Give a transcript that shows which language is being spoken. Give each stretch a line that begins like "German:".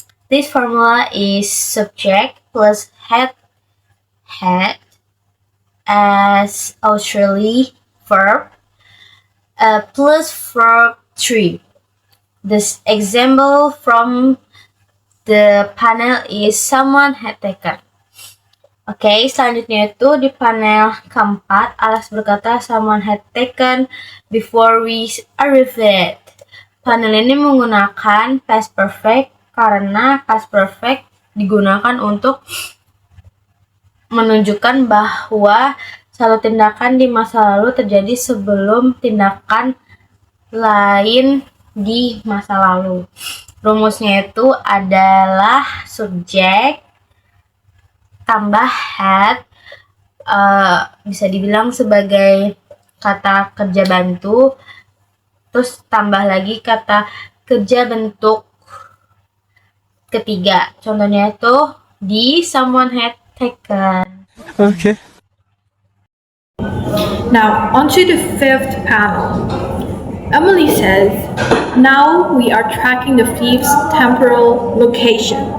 English: This formula is subject plus had as auxiliary verb plus verb 3. This example from the panel is someone had taken.
Indonesian: Oke, selanjutnya itu di panel keempat, Alex berkata
English: someone had taken before we arrived.
Indonesian: Panel ini menggunakan past perfect karena past perfect digunakan untuk menunjukkan bahwa satu tindakan di masa lalu terjadi sebelum tindakan lain di masa lalu. Rumusnya itu adalah subjek tambah had, bisa dibilang sebagai kata kerja bantu, terus tambah lagi kata kerja bentuk ketiga. Contohnya itu di
English: someone had taken. Okay. Now, onto the fifth panel. Emily says, now we are tracking the thief's temporal location.